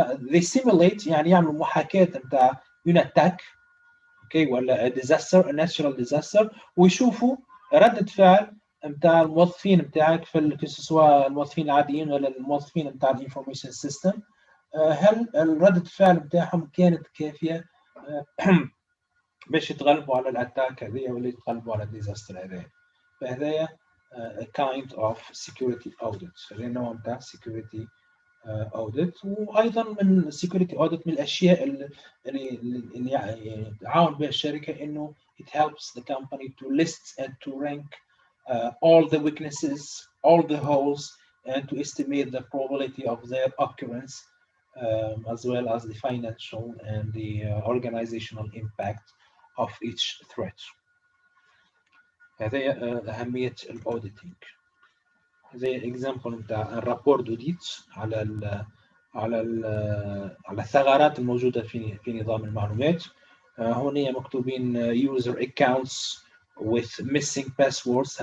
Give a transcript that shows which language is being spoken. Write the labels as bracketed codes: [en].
[ar] They simulate يعني يعملوا محاكاة نتاع [en] an attack, okay, [ar] ولا [en] a disaster, a natural disaster, [ar] ويشوفوا ردة فعل نتاع الموظفين نتاعك في سواء الموظفين العاديين ولا الموظفين نتاع الانفورميشن سيستم. هل ردة الفعل بتاعهم كانت كافية باش يتغلبوا على الاتاك هذيا ولا يتغلبوا على الديزاستر هذايا. فهذايا [en] kind of security audit. [ar] هذا نوع نتاع [en] security audit. [ar] وايضا من [en] security audit [ar] من الاشياء اللي يعني تعاون بها الشركة انه [en] it helps the company to list and to rank all the weaknesses, all the holes, and to estimate the probability of their occurrence, as well as the financial and the organizational impact of each threat. [ar] هذا أهمية الأوديتينج. زي example نتاع [fr] الرابور دوديت [ar] على الثغرات الموجودة في نظام المعلومات. هنا مكتوبين [en] user accounts with missing passwords.